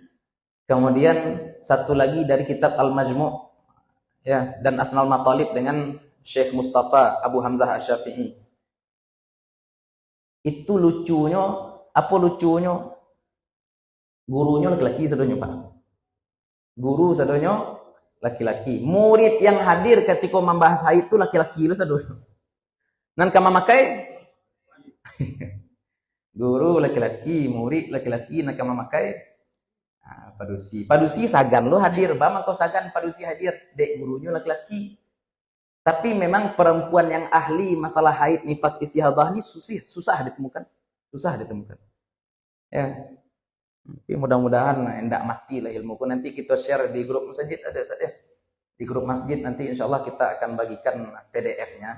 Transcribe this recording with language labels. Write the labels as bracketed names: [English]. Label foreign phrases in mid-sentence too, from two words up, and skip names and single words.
[Indonesian] Kemudian satu lagi dari kitab Al-Majmu' ya, dan Asnal Matalib dengan Syekh Mustafa Abu Hamzah Asy-Syafi'i. Itu lucunya, apa lucunya? Gurunya laki-laki sadonya, Pak. Guru sadonya laki-laki. Murid yang hadir ketika membahas haid itu laki-laki itu sadonya. [Minangkabau] Nan kama makai guru laki-laki, murid laki-laki, nan kama makai padusi sagan lo hadir, bama kau sagan padusi hadir, dek gurunya laki-laki. [Indonesian] Tapi memang perempuan yang ahli masalah haid, nifas, istihadah ini susah ditemukan. Ya. Tapi mudah-mudahan enggak mati lah ilmuku. Nanti kita share di grup masjid, ada saja. Di grup masjid nanti insya Allah kita akan bagikan PDF-nya.